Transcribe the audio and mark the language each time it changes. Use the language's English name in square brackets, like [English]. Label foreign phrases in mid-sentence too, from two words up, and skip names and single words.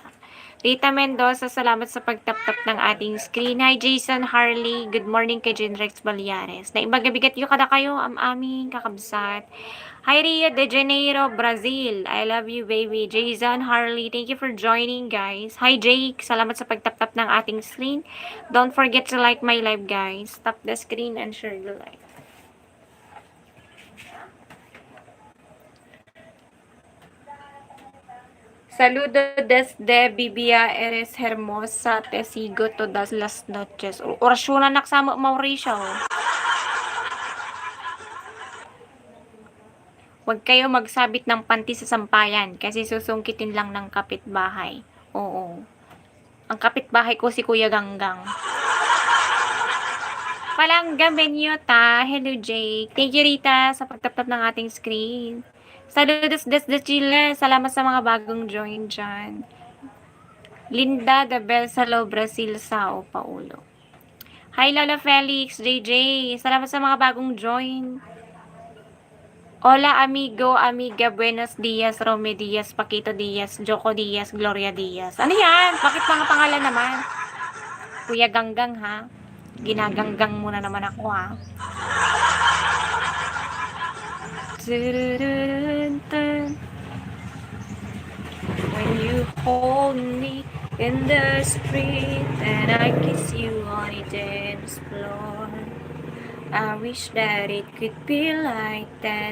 [Filipino] Rita Mendoza, salamat sa pagtap-tap ng ating screen. [English] Hi, Jason Harley. Good morning kay Jenrex Balyares. Na ibagabigat yung kada kayo, am aming kakabsat. Hi, Rio de Janeiro, Brazil. I love you, baby. Jason Harley, thank you for joining, guys. Hi, Jake. [Filipino] Salamat sa pagtap-tap ng ating screen. [English] Don't forget to like my live, guys. Tap the screen and share the live. [Spanish] Saludo desde Bibia eres hermosa, te sigo todas las noches. [Filipino] Orasyonan naksama Mauricio. Huwag kayo magsabit ng panty sa sampayan kasi susungkitin lang ng kapitbahay. Oo. Ang kapitbahay ko si Kuya Ganggang. Palangga Benyota. [English] Hello, Jake. Thank you, Rita, [Filipino] sa pagtaptap ng ating screen. [Spanish] Saludos desde Chile. [Filipino] Salamat sa mga bagong join dyan. Linda de Belsalo, Brazil, Sao Paulo. [English] Hi, Lola Felix, JJ. [Filipino] Salamat sa mga bagong join. [Spanish] Hola, amigo, amiga, buenos dias, Rome Diaz, Paquito Diaz, Joko Diaz, Gloria Diaz. [Filipino] Ano yan? Bakit mga pangalan naman? Kuya Ganggang, ha? Ginaganggang mo na naman ako, ha. [English] When you hold me in the street and I kiss you on a dance floor, I wish that it could be like that.